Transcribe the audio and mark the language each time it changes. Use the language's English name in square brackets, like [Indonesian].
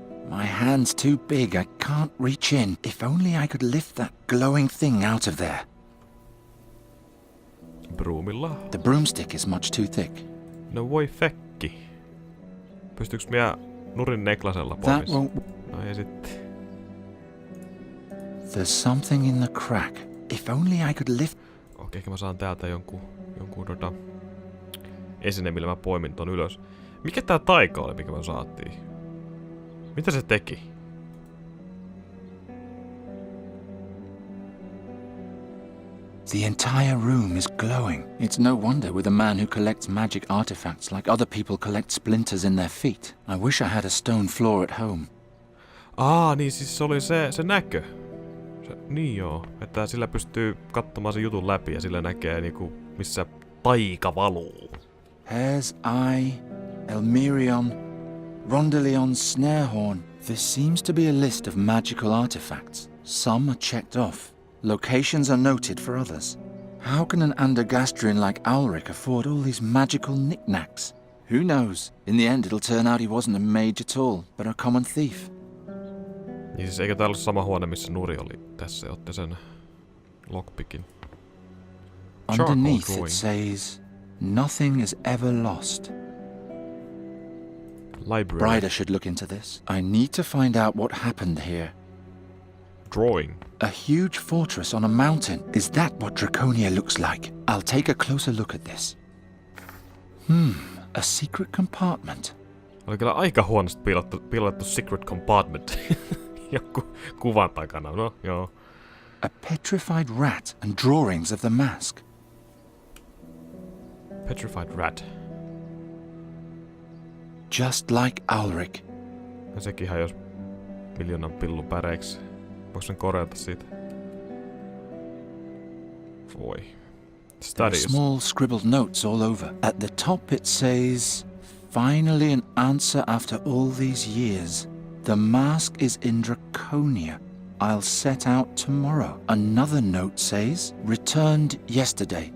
[English] My hand's too big, I can't reach in. If only I could lift that glowing thing out of there. [Finnish] Broomilla. [English] The broomstick is much too thick. [Finnish] No voi fekki. Pystyykö minä nurin neklasella [English] That [Finnish] pois? [English] won't... [Finnish] No ja sitten. [English] There's something in the crack. If only I could lift... [Finnish] Okei, ehkä mä saan täältä jonkun esine, millä mä poimin ton ylös. Mikä tää taika oli, mikä me saatiin? Mitä se teki? [English] The entire room is glowing. It's no wonder with a man who collects magic artifacts like other people collect splinters in their feet. I wish I had a stone floor at home. [Finnish] Niin siis se oli se näkö. Niin joo, että sillä pystyy katsomaan sen jutun läpi ja sillä näkee niinku missä taika valuu. [English] Hare's eye, Elmerion, Rondelion's snarehorn. There seems to be a list of magical artifacts. Some are checked off. Locations are noted for others. How can an Andergastrian like Ulrich afford all these magical knickknacks? Who knows? In the end it'll turn out he wasn't a mage at all, but a common thief. [Finnish] Niin siis eikö tää ollut sama huone, missä Nuri oli tässä ja otti sen lockpickin? [English] Underneath it says, nothing is ever lost. Library. Bryder should look into this. I need to find out what happened here. Drawing. A huge fortress on a mountain. Is that what Draconia looks like? I'll take a closer look at this. A secret compartment. [Finnish] Oli kyllä aika huonosti piilattu [English] secret compartment. [Finnish] Joku kuvan takana, no joo. [English] A petrified rat and drawings of the mask. Petrified rat. Just like Ulrich. [Finnish] Ja sekin hajosi miljoonan pillun päreiksi. Voiko sen korjata siitä? Voi. [English] There are small scribbled notes all over. At the top it says, finally an answer after all these years. The mask is in Draconia. I'll set out tomorrow. Another note says, returned yesterday.